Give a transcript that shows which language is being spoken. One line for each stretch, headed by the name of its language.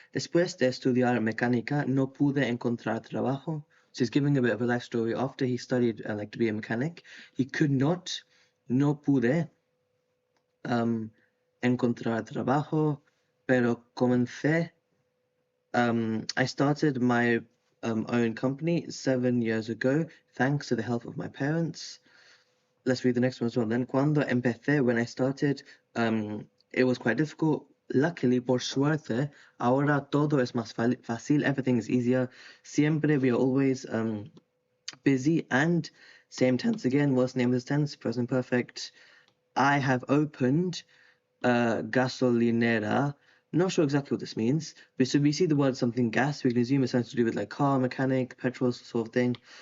Spanish: Después de estudiar mecánica, no pude encontrar trabajo.
English: So he's giving a bit of a life story. After he studied to be a mechanic, he could not,
Spanish: no pude, encontrar trabajo, pero comencé.
English: I started my own company 7 years ago, thanks to the help of my parents. Let's read the next one as well. Then,
Spanish: cuando empecé,
English: when I started, it was quite difficult. Luckily,
Spanish: por suerte, ahora todo es más fácil.
English: Everything is easier. Siempre, we are always busy. And same tense again. What's the name of this tense? Present perfect. I have opened gasolinera. Not sure exactly what this means, but so we see the word something gas, we can assume it's something to do with car, mechanic, petrol sort of thing.